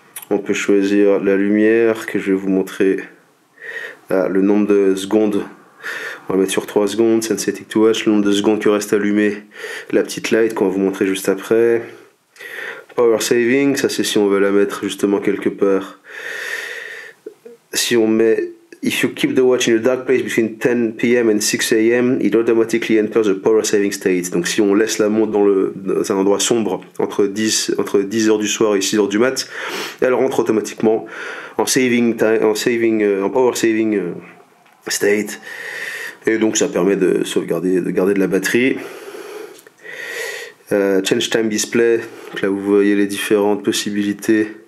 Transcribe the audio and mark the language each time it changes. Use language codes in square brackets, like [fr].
[fr] On peut choisir la lumière, que je vais vous montrer. Ah, le nombre de secondes, on va mettre sur 3 secondes, Sensitive to Watch, le nombre de secondes que reste allumé, la petite light qu'on va vous montrer juste après. Power Saving, ça c'est si on veut la mettre justement quelque part. Si on met [en] If you keep the watch in a dark place between 10 p.m. and 6 a.m., it automatically enters the power saving state. [fr] Donc si on laisse la montre dans un endroit sombre entre 10h du soir et 6h du mat, elle rentre automatiquement en power saving state. Et donc ça permet de garder de la batterie. Change time display, donc là vous voyez les différentes possibilités.